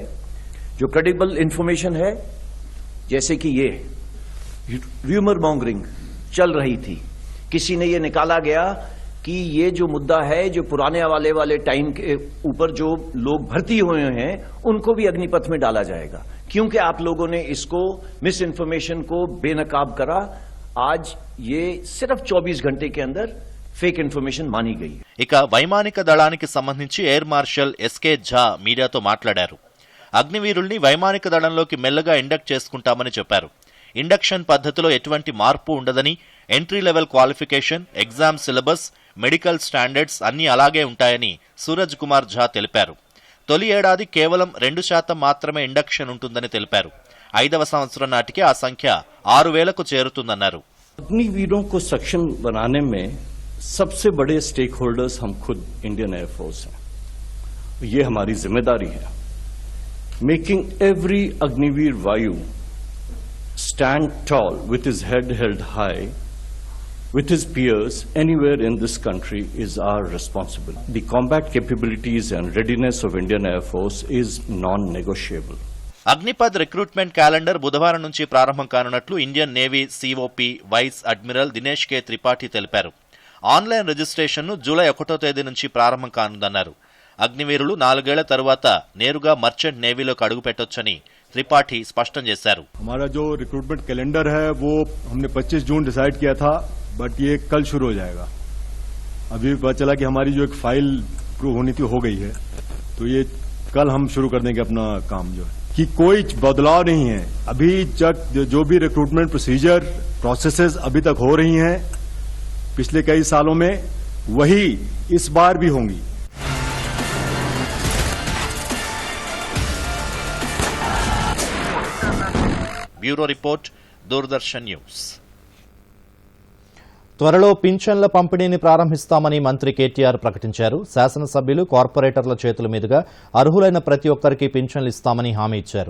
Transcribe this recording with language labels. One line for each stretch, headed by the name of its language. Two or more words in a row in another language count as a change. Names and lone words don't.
Hindi: जो
English: credible information
Hindi: है, जैसे कि ये
English: rumour mongering
Hindi: चल रही थी, किसी ने ये निकाला गया कि ये जो मुद्दा है, जो पुराने वाले टाइम के ऊपर जो लोग भर्ती हुए हैं उनको भी अग्निपथ में डाला जाएगा, क्योंकि आप लोगों ने इसको
English: misinformation
Hindi: को बेनकाब करा. आज ये सिर्फ 24 घंटे के अंदर
English: fake information
Hindi: मानी गई है.
Telugu: ఇక వైమానిక దళానికి సంబంధించి ఎయిర్ మార్షల్ ఎస్కే ఝా మీడియాతో మాట్లాడారు. అగ్నివీరుల్ని వైమానిక దళంలోకి మెల్లగా ఇండక్ట్ చేసుకుంటామని చెప్పారు. ఇండక్షన్ పద్ధతిలో ఎటువంటి మార్పు ఉండదని,
English: entry level qualification, exam syllabus, medical standards
Telugu: అన్నీ అలాగే ఉంటాయని సూరజ్ కుమార్ ఝా తెలిపారు. తొలి ఏడాది కేవలం 2% మాత్రమే ఇండక్షన్ ఉంటుందని తెలిపారు. 5వ సంవత్సరం నాటికి ఆ సంఖ్య 6,000కు చేరుతుందన్నారు.
Hindi: अग्निवीरों को सक्षम बनाने में सबसे बड़े
English: stakeholders
Hindi: हम खुद इंडियन एयरफोर्स हैं. ये हमारी जिम्मेदारी है.
English: making every अग्निवीर वायु stand tall with his head held high with his peers anywhere in this country is our responsibility. The combat capabilities and readiness of Indian Air Force is non-negotiable.
Telugu: అగ్నిపథ్
English: recruitment calendar
Telugu: బుధవారం నుంచి ప్రారంభం కానున్నట్లు ఇండియన్ నేవీ సిఓపి వైస్ అడ్మిరల్ దినేష్ కే త్రిపాఠి తెలిపారు.
English: online registration
Telugu: జూలై 1వ తేదీ నుంచి ప్రారంభం కానుందన్నారు. అగ్నివీరులు 4 ఏళ్ల తరువాత నేరుగా
English: merchant navy
Telugu: అడుగు పెట్టొచ్చని त्रिपाठी स्पष्टन చేశారు.
Hindi: हमारा जो
English: recruitment calendar
Hindi: है वो हमने 25 जून डिसाइड किया था, बट ये कल शुरू हो जाएगा. अभी पता चला कि हमारी जो एक
English: file approve
Hindi: होनी थी हो गई है, तो ये कल हम शुरू कर देंगे अपना काम. जो है कि कोई बदलाव नहीं है. अभी जो भी
English: recruitment procedure processes
Hindi: अभी तक हो रही हैं पिछले कई सालों में, वही इस बार भी होंगी.
English: bureau report,
Telugu: దూరదర్శన్ న్యూస్. త్వరలో పింఛన్ల పంపిణీని ప్రారంభిస్తామని మంత్రి కేటీఆర్ ప్రకటించారు. శాసనసభ్యులు, కార్పొరేటర్ల చేతుల మీదుగా అర్హులైన ప్రతి ఒక్కరికి పింఛన్లు ఇస్తామని హామీ ఇచ్చారు.